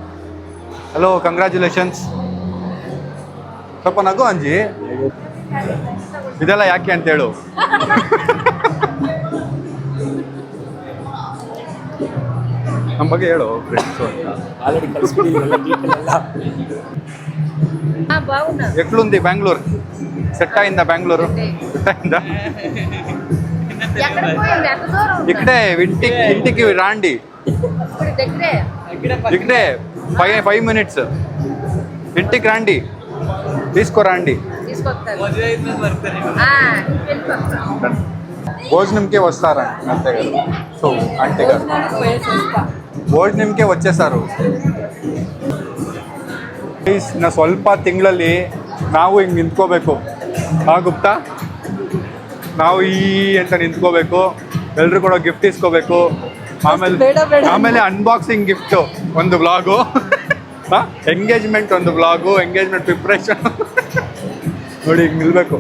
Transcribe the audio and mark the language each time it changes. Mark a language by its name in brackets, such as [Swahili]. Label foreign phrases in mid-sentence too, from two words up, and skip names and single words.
[Kannada] ಹಲೋ, ಕಂಗ್ರ್ಯಾಚುಲೇಷನ್ಸ್. ಸ್ವಲ್ಪ ನಗು ಅಂಜಿ. ಇದೆಲ್ಲ ಯಾಕೆ ಅಂತ ಹೇಳು. ನಮ್ಮ ಬಗ್ಗೆ ಹೇಳು ಫ್ರೆಂಡ್ಸು ಅಂತ. ಆಲ್ರೆಡಿ ಕಳಿಸ್ಬಿಟ್ಟಿದ್ದೀರಲ್ಲ ಡೀಟೇಲ್ ಎಲ್ಲ. [Telugu] ఎట్లుంది బెంగళూరు? సెట్ అయిందా బెంగళూరు? సెట్ అయిందా? ఇక్కడే ఇంటికి రాండి. ఇక్కడే 5 minutes ఇంటికి రండి, తీసుకురండి. భోజనంకే వస్తారా అంతే కదా. సో అంటే కదా ಭೋಜನಕ್ಕೆ వచ్చేసారు. [Kannada] ನಾ ಸ್ವಲ್ಪ ತಿಂಗಳಲ್ಲಿ ನಾವು ಹಿಂಗೆ ನಿಂತ್ಕೋಬೇಕು. ಗುಪ್ತಾ, ನಾವು ಅಂತ ನಿಂತ್ಕೋಬೇಕು, ಎಲ್ರು ಕೂಡ ಗಿಫ್ಟ್ ಇಸ್ಕೋಬೇಕು. ಆಮೇಲೆ [English] unboxing gift [Kannada] ಒಂದು ವ್ಲಾಗು, ಎಂಗೇಜ್ಮೆಂಟ್ ಒಂದು ವ್ಲಾಗು, [English] engagement preparation [Kannada] ನೋಡಿ ಹಿಂಗೆ ನಿಲ್ಬೇಕು.